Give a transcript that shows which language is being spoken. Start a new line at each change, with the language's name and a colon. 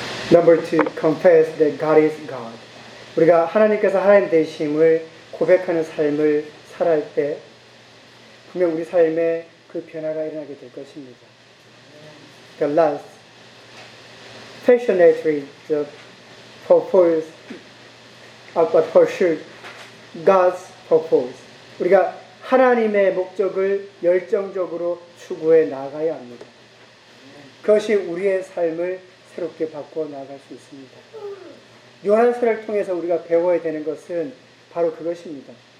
English: Number two, confess that God is God.
Korean: 우리가 하나님께서 하나님 되심을 고백하는 삶을 살할 때 분명 우리 삶에 그 변화가 일어나게 될 것입니다.
English: The last, passionately, the purpose, but for sure, God's purpose.
Korean: 우리가 하나님의 목적을 열정적으로 추구해 나가야 합니다. 그것이 우리의 삶을 새롭게 바꾸어 나갈 수 있습니다. 요한서를 통해서 우리가 배워야 되는 것은 바로 그것입니다.